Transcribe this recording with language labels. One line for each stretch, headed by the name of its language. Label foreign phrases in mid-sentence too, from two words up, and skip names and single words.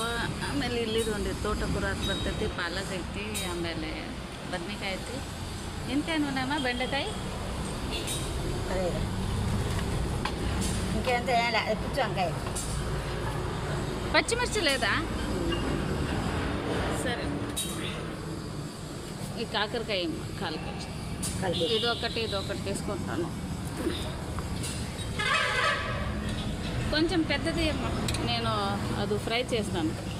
Kannada: ಆಮೇಲೆ ಇಲ್ಲಿದು ಒಂದು ತೋಟ ಕೂರಾಕ್ ಬರ್ತೈತಿ, ಪಾಲಕ್ ಐತಿ, ಆಮೇಲೆ ಬದ್ನೆಕಾಯಿ ಐತಿ. ಇಂತೇನು ನಮ್ಮ ಬೆಂಡೆಕಾಯಿ
Telugu: పచ్చిమిర్చి లేదా? సరే, ఈ కాకరకాయ 1/4 కేజీ. ఇదొకటి తీసుకుంటాను. కొంచెం పెద్దది నేను అది ఫ్రై చేస్తాను.